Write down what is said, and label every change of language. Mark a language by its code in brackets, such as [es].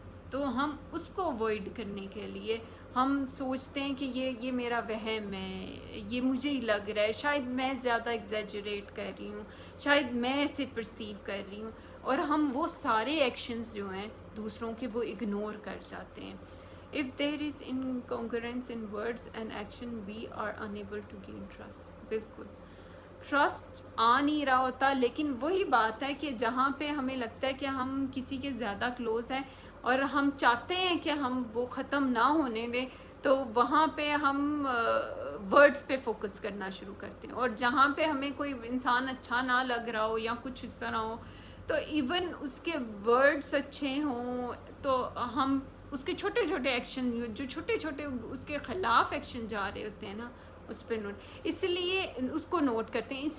[ur] تو ہم اس کو اوائڈ کرنے کے لیے ہم سوچتے ہیں کہ یہ میرا وہم ہے، یہ مجھے ہی لگ رہا ہے، شاید میں زیادہ ایگزیجریٹ کر رہی ہوں، شاید میں اسے پرسیو کر رہی ہوں. اور ہم وہ سارے ایکشنز جو ہیں دوسروں کے وہ اگنور کر جاتے ہیں. [en] If there is incongruence in words and action, we are unable to gain trust. [ur] بالکل ٹرسٹ آ نہیں رہا ہوتا. لیکن وہی بات ہے کہ جہاں پہ ہمیں لگتا ہے کہ ہم کسی کے زیادہ کلوز ہیں اور ہم چاہتے ہیں کہ ہم وہ ختم نہ ہونے دیں، تو وہاں پہ ہم ورڈز پہ فوکس کرنا شروع کرتے ہیں. اور جہاں پہ ہمیں کوئی انسان اچھا نہ لگ رہا ہو یا کچھ اس طرح ہو، تو ایون اس کے ورڈز اچھے ہوں تو ہم اس کے چھوٹے چھوٹے ایکشن، جو چھوٹے چھوٹے اس کے خلاف ایکشن جا رہے ہوتے ہیں نا، اس پہ اس لیے اس کو نوٹ کرتے ہیں.